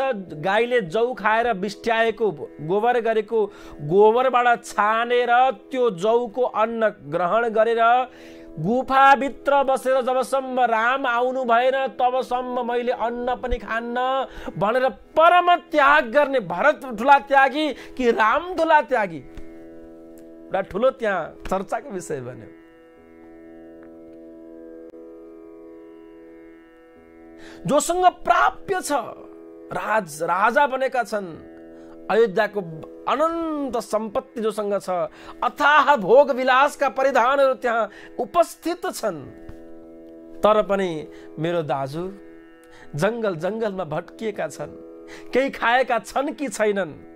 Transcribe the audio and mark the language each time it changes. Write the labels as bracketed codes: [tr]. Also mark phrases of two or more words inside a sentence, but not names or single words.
[ne] गाईले जौ खाएर बिस्ट्याएको, गोबर गरेको गोबरबाट छानेर त्यो जौको अन्न ग्रहण गरेर गुफाभित्र बसेर जबसम्म राम आउनु भएन तबसम्म मैले अन्न पनि खान्न भनेर परम त्याग गर्ने भरत ठुला त्यागी कि राम ठुला त्यागी? एउटा ठुलो त्यहाँ चर्चाको विषय बन्यो। जोसँग प्राप्य छ, राजा बनेका छन्, अयोध्याको अनन्त सम्पत्ति जोसँग छ, अथाह भोग विलासका परिधानहरू त्यहाँ उपस्थित छन्, तर पनि मेरो दाजु जङ्गलमा भट्किएका छन्, केही खाएका छन् कि छैनन्।